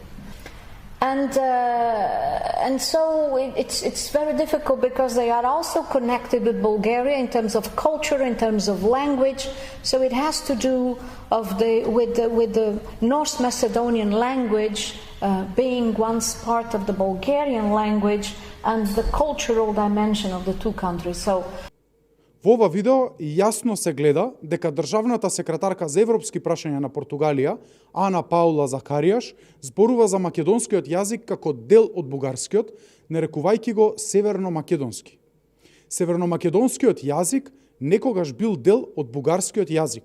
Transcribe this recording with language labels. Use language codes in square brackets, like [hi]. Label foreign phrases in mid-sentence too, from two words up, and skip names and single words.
[en] And so it's very difficult because they are also connected with Bulgaria in terms of culture, in terms of language. So it has to do with the North Macedonian language being once part of the Bulgarian language and the cultural dimension of the two countries. So [mk] Во ова видео јасно се гледа дека државната секретарка за европски прашања на Португалија, Ана Паула Закаријаш, зборува за македонскиот јазик како дел од бугарскиот, нарекувајќи го северно-македонски. Северно-македонскиот јазик некогаш бил дел од бугарскиот јазик.